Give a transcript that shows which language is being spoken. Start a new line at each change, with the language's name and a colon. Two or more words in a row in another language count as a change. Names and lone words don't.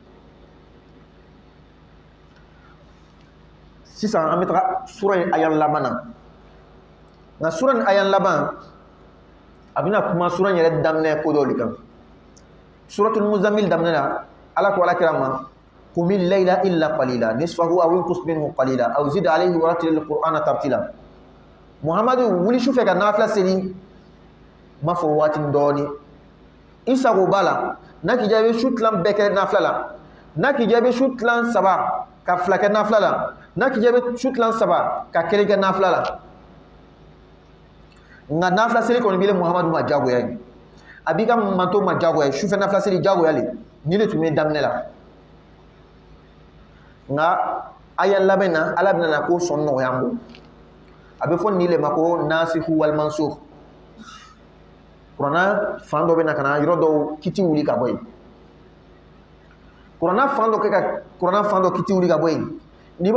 Bambara: sisan an bɛ taga sura in aya laban na nka sura in aya laban a bɛna kuma sura in yɛrɛ daminɛ ko dɔw de kan suratul muzammil daminɛ la ala ko ala kira ma
Arabic: قم الليل إلا قليلا نصفه أو انقص منه قليلا أو زد عليه ورتل القرآن ترتيلا
Bambara: muhammadu wuli su fɛ ka nafila seli ma fɔ waati dɔɔni i sago b'a la n'a k'i diya i bɛ su tilan bɛɛ kɛ nafila la n'a k'i diya i bɛ su tilan saba ka fila kɛ nafila la n'a k'i diya i bɛ su tilan saba ka kelen kɛ nafila la nka nafila seli kɔni bɛ muhammadu ma diyagoya ye a b'i ka manto ma diyagoya ye sufɛ nafila seli diyagoya le ni de tun bɛ daminɛ la nka aya labɛn na ala bɛna na ko sɔn nɔgɔya an bolo a bɛ fɔ nin de ma ko
Arabic: ناسخ والمنسوخ
Bambara: kuranna fan dɔ bɛ na ka na yɔrɔ dɔw kiti wuli ka bɔ yen kuranna fan dɔ kɛ ka kuranna fan dɔ kiti wuli ka bɔ yen